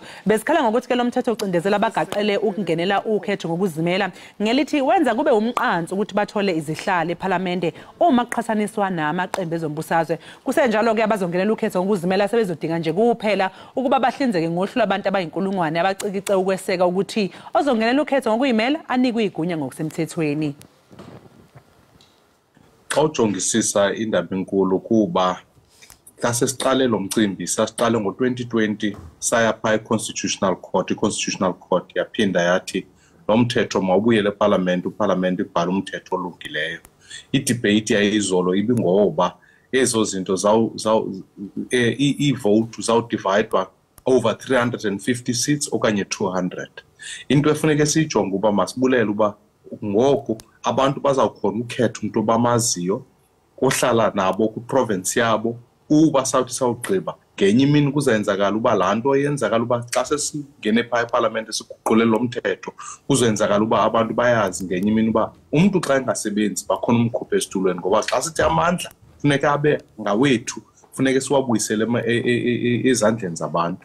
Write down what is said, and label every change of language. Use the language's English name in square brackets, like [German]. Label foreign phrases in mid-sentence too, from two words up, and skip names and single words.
[Zulu] Bezikhala ngokuthi ke lo mthetho ucindezela abagaqele ukungenela ukhetho ngokuzimela ngelithi wenza kube umqansi ukuthi bathole izihlalo eParliament uma kuqhathaniswa namaqembu ezombusazwe. Kusenjalo ke abazongenela ukhetho ngokuzimela sebezodinga nje kuphela ukuba bahlinzeke ngohlu labantu abayinkulungwane abacikice ukweseka ukuthi ozongenela ukhetho ngokuyimela anikwe igunya ngokusemthethweni. [Xhosa] Xa ujongisisa indaba enkulu kuba sasiqale lo mcimbi sasiqale ngo2020 saya pha eConstitutional Court. iConstitutional Court yaphinda yathi lo mthetho mawubuyele eParliament uParliament ibhala umthetho olungileyo. Idebate yayizolo ibingoba ezo zinto i-vote zawudividwa [English] over 350 seats [Xhosa] okanye 200. Into efuneka siyijonge uba masibulele uba ngoku abantu bazawukhona ukhetha umuntu bamaziyo ohlala nabo ku-province yabo uba sawuthi sawugqiba ngenye imini kuzenzakala uba laa nto yenzakala uba xa sesingene phaa eParliament siguqule lo mthetho kuzenzakala uba abantu bayazi ngenye imini uba umntu xa engasebenzi bakhona umkhupha esitulweni ngoba xa sithi amandla funeka abe ngawethu funeka siwabuyisele ezandleni zabantu.